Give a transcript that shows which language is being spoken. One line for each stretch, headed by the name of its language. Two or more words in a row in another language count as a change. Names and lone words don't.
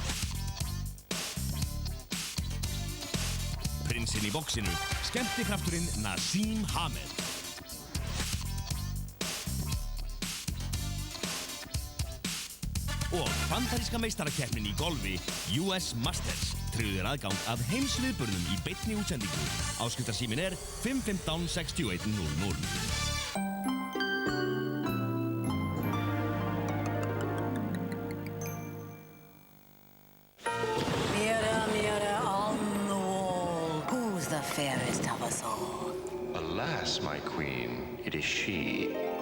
Icelandic: Prinsinn í boxinu, skemmtikrafturinn Nasim Hamed. Og bandaríska meistarakeppnin í golfi US Masters tryggður aðgang að heimsviðburðum í beinni útsendingu. Áskriftarsíminn 515 61 00.
English: Fairest of us all. Alas, my queen, it is she.